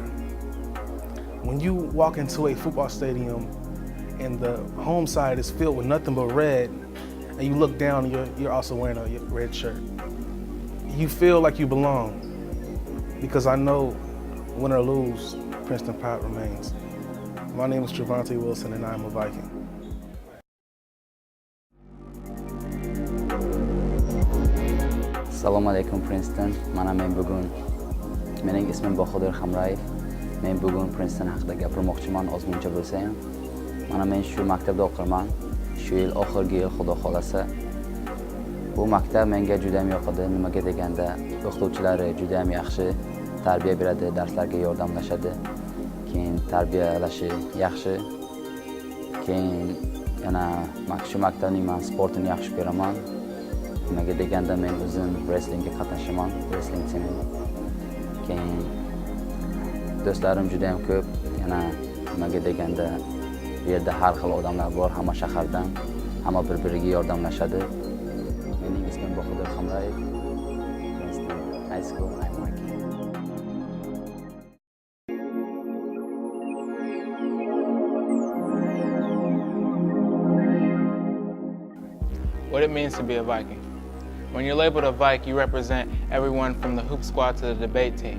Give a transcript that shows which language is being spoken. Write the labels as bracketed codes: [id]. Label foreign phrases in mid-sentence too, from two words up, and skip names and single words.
[en] When you walk into a football stadium and the home side is filled with nothing but red, and you look down and you're also wearing a red shirt, you feel like you belong, because I know, win or lose, Princeton pride remains. My name is Trevante Wilson, and I'm a Viking. [uz] Assalomu alaykum Princeton. Men bugun mening ismim Bahodir Hamrayev. Men bugun Princeton haqida gapirmoqchiman ozmuncha bo'lsa ham. Men shu maktabda o'qirman. Shu yil oxirgi yil xudo xolasa. Bu maktab menga juda ham yoqadi. Nimaga deganda o'qituvchilari juda ham yaxshi tarbiya beradi, darslarga yordamlashadi. Keyin tarbiyalashi yaxshi. Keyin yana shu maktabning men sportini yaxshi ko'raman. Nimaga deganda men o'zim [en] wrestlingga qatnashaman, wrestling team. [uz] Keyin do'stlarim juda ham ko'p. Yana nimaga deganda bu yerda har xil odamlar bor, hamma shahardan, hamma bir-biriga yordamlashadi. Mening ismim Bahodir Hamrayev. [en] Princeton High School, I'm Viking. What it means to be a Viking. When you're labeled a Viking, you represent everyone from the hoop squad to the debate team.